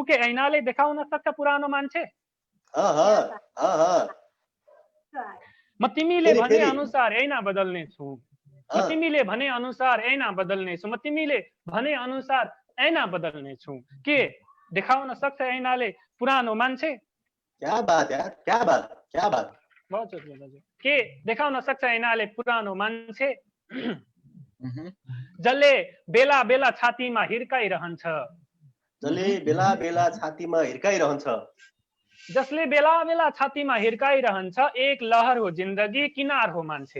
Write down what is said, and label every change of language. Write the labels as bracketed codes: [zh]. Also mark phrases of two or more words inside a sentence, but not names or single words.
[ne] के ऐनाले देखाउन सक्छ पुरानो मान्छे? म तिमीले भने अनुसार ऐना बदल्ने छु, म तिमीले भने अनुसार ऐना बदल्ने छु, म तिमीले भने अनुसार ऐना बदल्ने छु। के देखाउन सक्छ ऐनाले पुरानो मान्छे? [hi] क्या बात यार, क्या बात, क्या बात। [ne] के देखाउन सक्छ ऐनाले पुरानो मान्छे? जसले बेला बेला छातीमा हिर्काइरहन्छ, जसले बेला बेला छातीमा हिर्काइरहन्छ, जसले बेला बेला छातीमा हिर्काइरहन्छ। एक लहर हो जिन्दगी, किनार हो मान्छे,